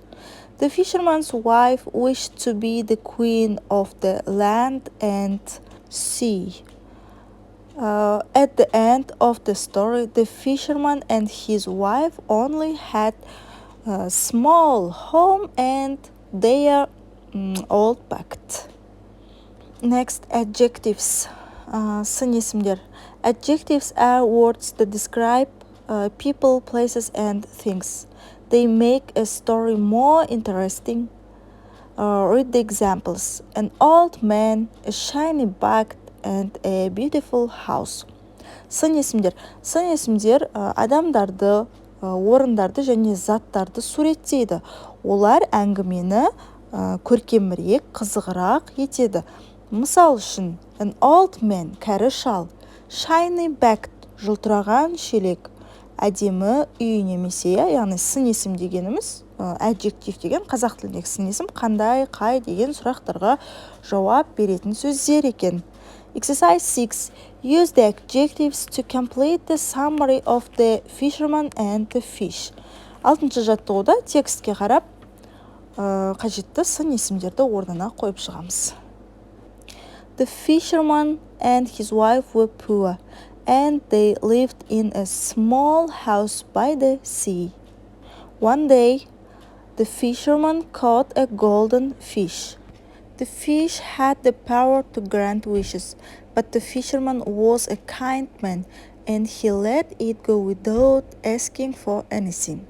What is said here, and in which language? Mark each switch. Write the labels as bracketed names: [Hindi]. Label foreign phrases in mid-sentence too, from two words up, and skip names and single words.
[English] The fisherman's wife wished to be the queen of the land and sea. At the end of the story, the fisherman and his wife only had a small home and their old pact. Next, adjectives. [Kazakh] Сын есімдер. [English] Adjectives are words that describe people, places, and things. They make a story more interesting. Read the examples. An old man, a shiny bag, and a beautiful house. [Kazakh] Сын есімдер. Сын есімдер адамдарды, орындарды және заттарды суреттейді. Олар әңгімені көркемірек, қызығырақ етеді. Мысал үшін, [English] an old man, [Kazakh] кәрі шал, [English] shiny bag, [Kazakh] жылтыраған шелек, әдемі үй немесе, яғни сын есім дегеніміз, adjective деген қазақ тіліндегі сын есім қандай, қай деген сұрақтарға жауап беретін сөздер екен. [English] Exercise 6. Use the adjectives to complete the summary of the fisherman and the fish. [Kazakh] 6-шы жаттығуда текстке қарап, қажетті сын есімдерді орнына қойып шығамыз. [English] The fisherman and his wife were poor, and they lived in a small house by the sea. One day, the fisherman caught a golden fish. The fish had the power to grant wishes, but the fisherman was a kind man, and he let it go without asking for anything.